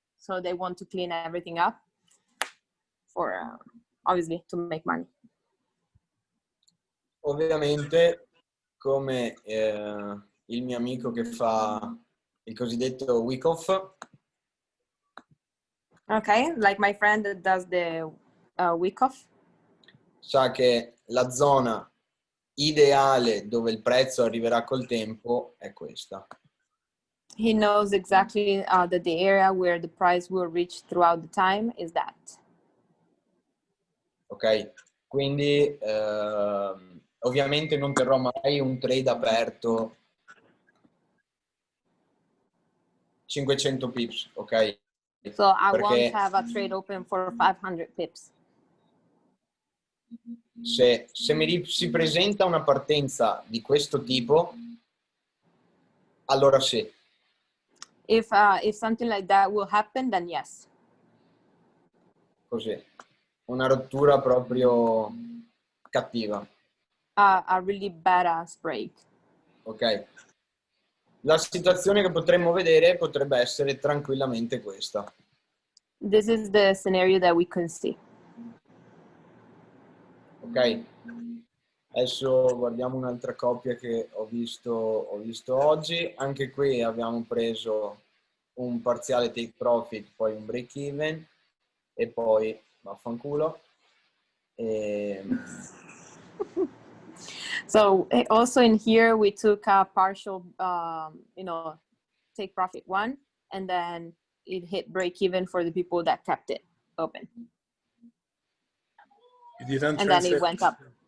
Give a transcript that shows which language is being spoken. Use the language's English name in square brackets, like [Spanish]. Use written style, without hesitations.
[English] So they want to clean everything up for obviously to make money. [Italian] Ovviamente, come il mio amico che fa il cosiddetto week off. [English] Ok, like my friend that does the week off. [Italian] Sa che la zona ideale dove il prezzo arriverà col tempo è questa. [English] He knows exactly that the area where the price will reach throughout the time is that. [Italian] Ok, quindi ovviamente non terrò mai un trade aperto 500 pips, ok? [English] So I won't have a trade open for 500 pips. [Italian] Se si presenta una partenza di questo tipo, allora sì. If something like that will happen, then yes. Così. Una rottura proprio cattiva. [English] A really badass break. Ok? [Italian] La situazione che potremmo vedere potrebbe essere tranquillamente questa. [English] This is the scenario that we can see. Ok? [Italian] Adesso guardiamo un'altra coppia che ho visto oggi. Anche qui abbiamo preso un parziale take profit, poi un break even e poi vaffanculo. [English] So also in here we took a partial, take profit one, and then it hit break even for the people that kept it open. You didn't And then it translate. went up.